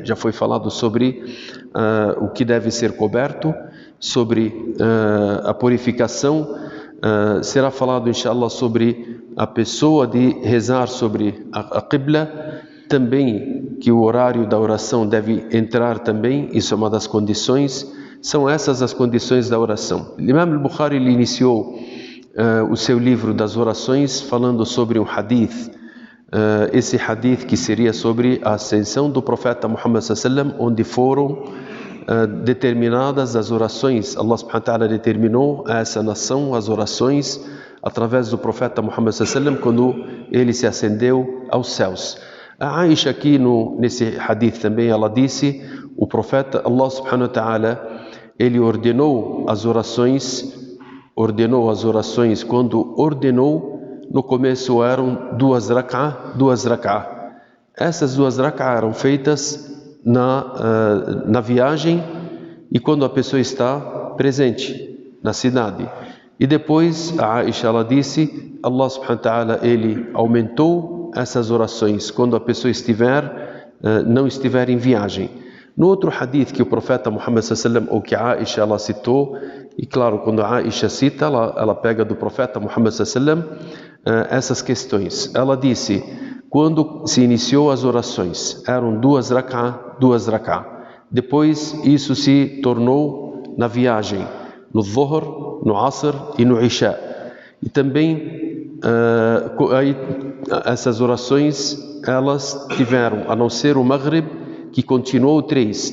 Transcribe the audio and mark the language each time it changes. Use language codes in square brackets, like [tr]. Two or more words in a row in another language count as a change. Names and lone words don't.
[pt] Já foi falado sobre o que deve ser coberto, sobre a purificação. Será falado, inshallah, sobre a pessoa de rezar sobre a Qibla. Também que o horário da oração deve entrar também, isso é uma das condições. São essas as condições da oração. O Imam al-Bukhari iniciou o seu livro das orações falando sobre um hadith. Esse hadith que seria sobre a ascensão do profeta Muhammad [ar] صلى الله عليه وسلم, [pt] onde foram determinadas as orações. [ar] الله سبحانه وتعالى [pt] determinou a essa nação as orações através do profeta Muhammad [ar] صلى الله عليه وسلم [pt] quando ele se ascendeu aos céus. A Aisha aqui nesse hadith também, ela disse, o profeta [ar] الله سبحانه وتعالى, [pt] ele ordenou as orações quando ordenou, no começo eram duas rak'ah. Essas duas rak'ah eram feitas na viagem e quando a pessoa está presente na cidade. E depois a Aisha, ela disse, [ar] الله سبحانه وتعالى, [pt] ele aumentou essas orações quando a pessoa não estiver em viagem. No outro hadith que o profeta Muhammad [ar] صلى الله عليه وسلم, [pt] ou que a Aisha ela citou, e claro, quando a Aisha cita, ela pega do profeta Muhammad [ar] صلى الله عليه وسلم [pt] essas questões. Ela disse, quando se iniciou as orações, eram duas rak'ah. Depois isso se tornou na viagem, no Dhuhr, no Asr e no Isha. E também essas orações, elas tiveram, a não ser o Maghrib, que continuou 3.